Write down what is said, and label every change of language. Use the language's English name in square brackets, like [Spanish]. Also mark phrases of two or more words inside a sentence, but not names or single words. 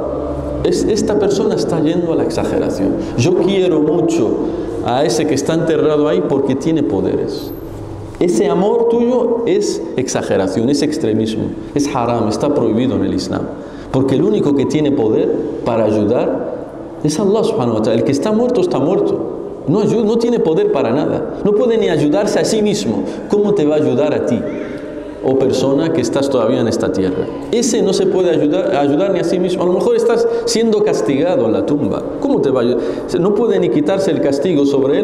[Spanish] Esta persona está yendo a la exageración. Yo quiero mucho a ese que está enterrado ahí porque tiene poderes. Ese amor tuyo es exageración, es extremismo, es haram, está prohibido en el Islam. Porque el único que tiene poder para ayudar es [Arabic] الله سبحانه وتعالى. [Spanish] El que está muerto está muerto. No tiene poder para nada. No puede ni ayudarse a sí mismo. ¿Cómo te va a ayudar a ti, o persona que estás todavía en esta tierra? Ese no se puede ayudar ni a sí mismo. A lo mejor estás siendo castigado en la tumba. ¿Cómo te va a ayudar? No puede ni quitarse el castigo sobre él.